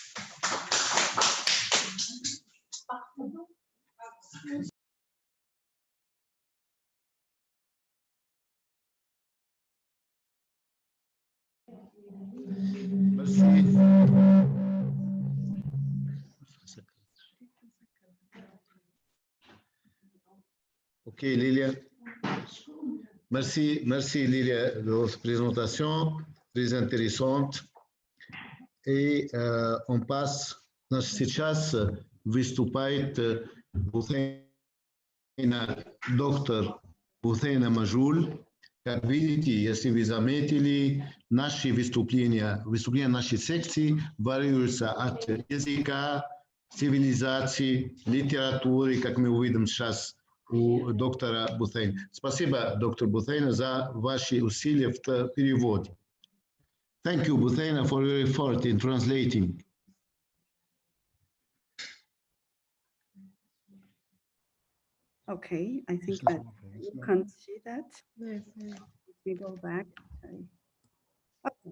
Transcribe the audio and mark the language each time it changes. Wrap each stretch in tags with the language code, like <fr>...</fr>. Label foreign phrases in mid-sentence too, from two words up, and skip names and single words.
<fr>Merci. Ok, Lilia. Merci Lilia de votre présentation, très intéressante.</fr> <ru>И он пас, значит, сейчас выступает доктор Буthena Majul. Как видите, если вы заметили, наши выступления нашей секции варьируются от языка, цивилизации, литературы, как мы увидим сейчас у доктора Буthena. Спасибо, доктор Буthena, за ваши усилия в переводе.</ru> <en>Thank you, Buthena, for your effort in translating. Okay, I think that you can't see that. Let me go back. Sorry. Okay.</en>